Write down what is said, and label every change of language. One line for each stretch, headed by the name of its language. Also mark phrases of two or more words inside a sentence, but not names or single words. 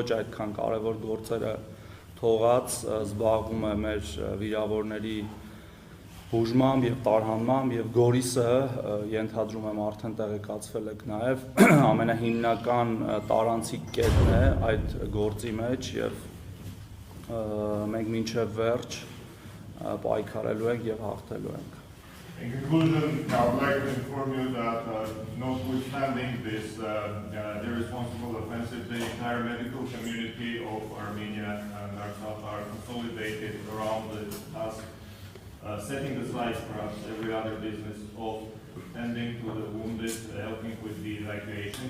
Armenian: այդքան կարևոր գործերը թողած զբաղվում է մեր վիրավորների բուժմամբ եւ տարհանմամբ եւ Գորիսը ենթադրում եմ արդեն տեղեկացվել եք նաեւ ամենահիմնական տարանցիկ կետն է այդ գործի մեջ եւ մենք մինչեւ վերջ պայքարելու ենք եւ հաղթելու ենք։
English: In conclusion, I would like to inform you that notwithstanding this irresponsible offensive, the entire medical community of Armenia and Artsakh are consolidated around the task, setting aside perhaps every other business of tending to the wounded, helping with the evacuation.